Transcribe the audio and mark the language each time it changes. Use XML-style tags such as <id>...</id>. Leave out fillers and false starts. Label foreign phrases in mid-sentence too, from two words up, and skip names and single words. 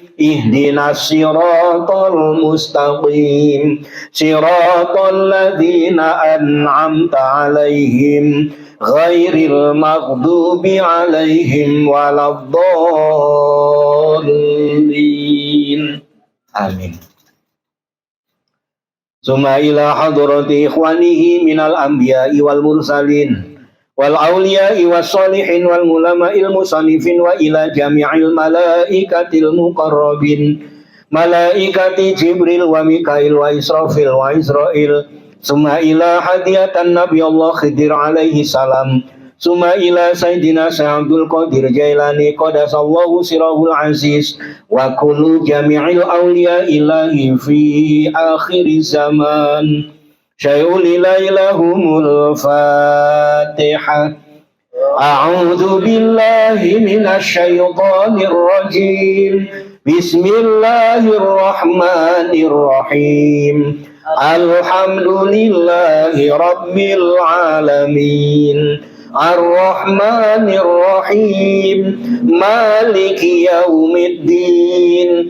<ar>اهدنا الصراط المستقيم. صراط الذين أنعمت عليهم غير المغضوب عليهم ولا الضالين. Amin. ثم إلى حضرة إخوانه من الأنبياء والمرسلين والأولياء والصالحين والعلماء المصنفين وإلى جميع الملائكة المقربين ملائكة جبريل وميكائيل وإسرافيل وإسرائيل. ثم إلى هدية نبي الله خضر عليه السلام. ثم إلى سيدنا شيخ عبد القادر جيلاني قدس الله سره العزيز وكل جميع الأولياء إلهي في آخر زمان. شيء لله لهم الفاتحة. أعوذ بالله من الشيطان الرجيم. Bismillahirrahmanirrahim. الحمد لله رب العالمين. الرحمن الرحيم مالك يوم الدين.</ar>